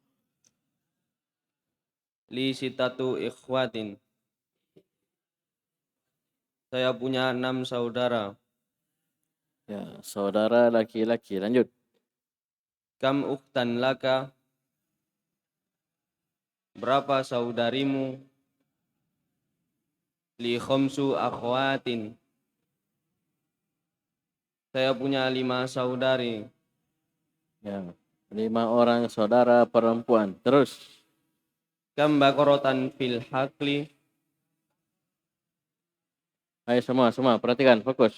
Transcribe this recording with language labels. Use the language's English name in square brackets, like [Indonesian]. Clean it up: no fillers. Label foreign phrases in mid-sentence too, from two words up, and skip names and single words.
[Arabic] لي ستة إخوة. [Indonesian] Saya punya 6 saudara. Ya, saudara laki-laki. Lanjut. [Arabic] كم أختا لك. [Indonesian] Berapa saudarimu? [Arabic] لي خمس أخوات. [Indonesian] Saya punya 5 saudari. Ya, 5 orang saudara perempuan. Terus. [Arabic] كم بقرة في الحقل. [Indonesian] Ayo semua perhatikan, fokus.